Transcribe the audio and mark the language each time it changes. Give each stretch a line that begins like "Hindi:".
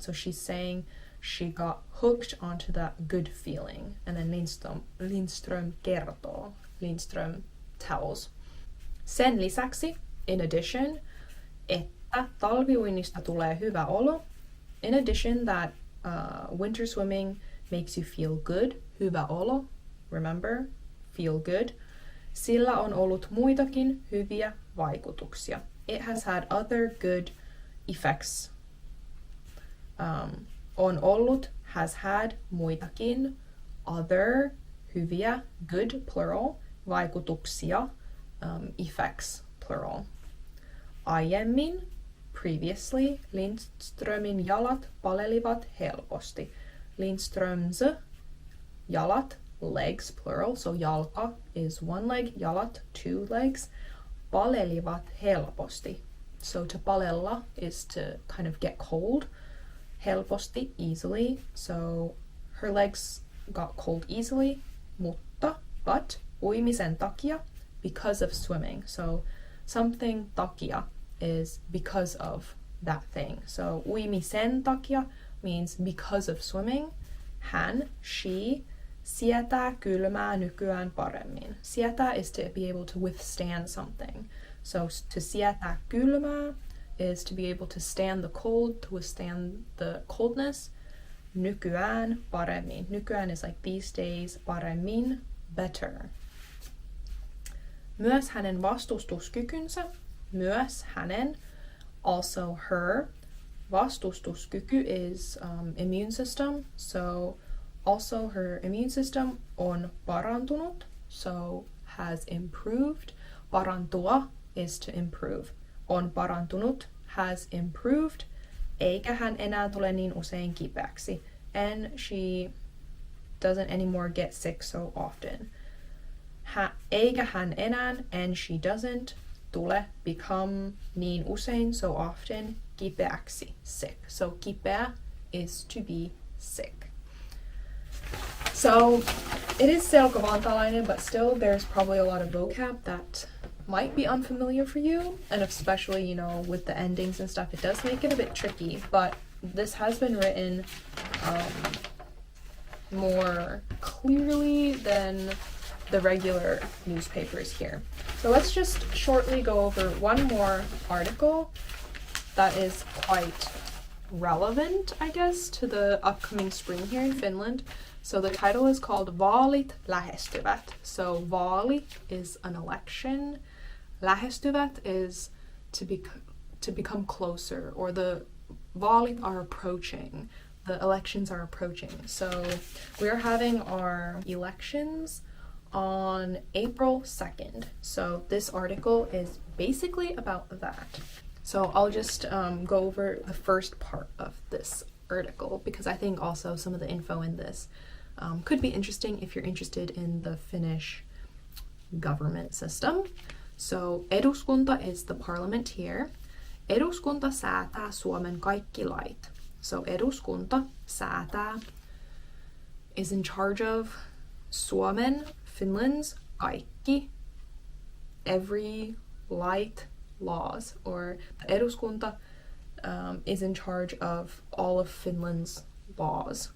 English: So she's saying she got hooked onto that good feeling. And then Lindström kertoo. Lindström tells.
Finnish: Sen lisäksi,
English: in addition,
Finnish: että talviuinnista tulee hyvä olo.
English: In addition that winter swimming makes you feel good. Hyvä olo. Remember, feel good.
Finnish: Sillä on ollut muitakin hyviä vaikutuksia.
English: It has had other good effects. On ollut, has had, muitakin, other, hyviä, good, plural, vaikutuksia, effects, plural.
Finnish: Aiemmin,
English: previously,
Finnish: Lindströmin jalat palelivat helposti.
English: Lindströms jalat, legs, plural, so jalka is one leg, jalat, two legs,
Finnish: palelivat helposti.
English: So to palella is to kind of get cold. Helposti, easily. So her legs got cold easily. But,
Finnish: uimisen takia,
English: because of swimming. So something takia is because of that thing. So uimisen takia means because of swimming.
Finnish: Hän,
English: she,
Finnish: sietää kylmää nykyään paremmin.
English: Sietää is to be able to withstand something. So to sietää kylmää is to be able to stand the cold, to withstand the coldness. Nykyään paremmin. Nykyään is like these days, paremmin, better.
Finnish: Myös hänen vastustuskykynsä, myös hänen,
English: also her. Vastustuskyky is immune system, so also her immune system
Finnish: on parantunut,
English: so has improved. Parantua is to improve. On parantunut, has improved.
Finnish: Eikä hän enää tule niin usein kipeäksi.
English: And she doesn't anymore get sick so often. Eikä hän enää, and she doesn't, tule, become,
Finnish: niin usein,
English: so often, kipeäksi, sick. So kipeä is to be sick. So it is Selkovantaalainen, but still there's probably a lot of vocab that might be unfamiliar for you, and especially, you know, with the endings and stuff, it does make it a bit tricky, but this has been written more clearly than the regular newspapers here. So let's just shortly go over one more article that is quite relevant, I guess, to the upcoming spring here in Finland. So the title is called Vaalit lähestyvät. So vaali is an election. Lähestyvät is to become closer, or the vaalit are approaching. The elections are approaching. So we're having our elections on April 2nd. So this article is basically about that. So I'll just go over the first part of this article, because I think also some of the info in this could be interesting if you're interested in the Finnish government system. So eduskunta is the parliament here.
Finnish: Eduskunta säätää Suomen kaikki lait.
English: So eduskunta säätää is in charge of Suomen, Finland's kaikki, every light, laws, or the eduskunta is in charge of all of Finland's laws.